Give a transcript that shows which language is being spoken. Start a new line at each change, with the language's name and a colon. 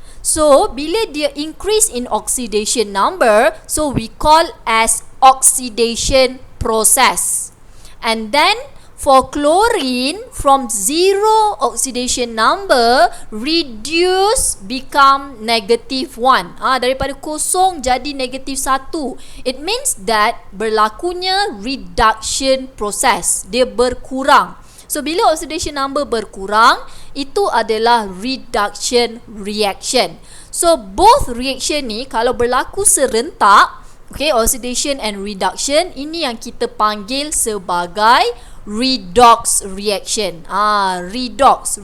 English: So
Malay: bila dia
English: increase in oxidation number, so we call as oxidation process. And then for chlorine from 0 oxidation number reduce become negative 1.
Malay: Daripada kosong jadi negatif 1.
English: It means that
Malay: berlakunya
English: reduction process.
Malay: Dia berkurang. So bila oxidation number berkurang, itu adalah reduction reaction.
English: So both reaction
Malay: ni kalau berlaku serentak, okay,
English: oxidation and reduction,
Malay: ini yang kita panggil sebagai redox reaction. Redox.